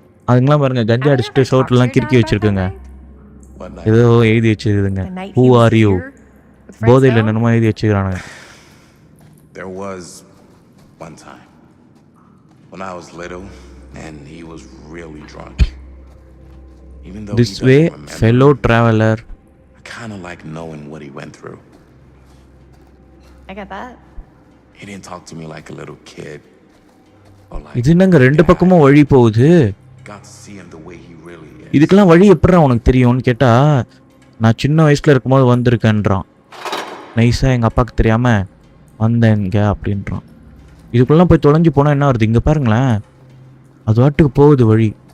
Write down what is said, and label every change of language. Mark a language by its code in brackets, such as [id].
[ta] அதுங்களாம் பாருங்க, கஞ்சா அடிச்சுட்டு ஷோட்லாம் கிறுக்கி வச்சிருக்குங்க. ஏதோ எழுதி வச்சிருக்குதுங்க. [en] Who are you? [ta] போதையில் என்னமோ எழுதி வச்சுக்கிறானுங்க. [en] There was one time when I was little and he was really drunk. Even though This way, fellow traveler. I kind of like knowing what he went through. I get that. He didn't talk to me like a little kid. [ta] இது என்னங்க ரெண்டு பக்கமும் வழி போகுது. இதுக்கெல்லாம் வழி எப்படா உனக்கு தெரியும்னு கேட்டா, நான் சின்ன வயசுல இருக்கும்போது வந்திருக்கேன்றான். நைஸா எங்க அப்பாவுக்கு தெரியாம வந்தேங்க அப்படின்றான். இதுக்குள்ளலாம் போய் தொலைஞ்சு போனா என்ன வருது? இங்க பாருங்களேன், அது வாட்டுக்கு போகுது வழி.